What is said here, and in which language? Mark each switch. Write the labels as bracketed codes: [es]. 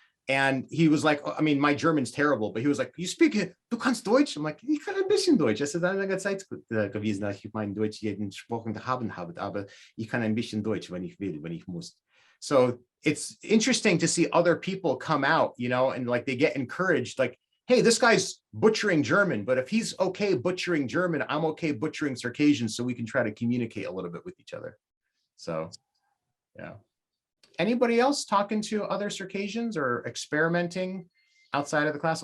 [en] And he was like, I mean, my German's terrible, but he was like, [de] du kannst Deutsch? [en] I'm like, [de] ich kann ein bisschen Deutsch. Es ist eine Zeit gewesen, dass ich mein Deutsch jeden gesprochen habe, aber ich kann ein bisschen Deutsch, wenn ich will, wenn ich muss. [en] So it's interesting to see other people come out, and like they get encouraged, like, hey, this guy's butchering German, but if he's okay butchering German, I'm okay butchering Circassian, so we can try to communicate a little bit with each other. So, yeah. Anybody else talking to other Circassians or experimenting outside of the class?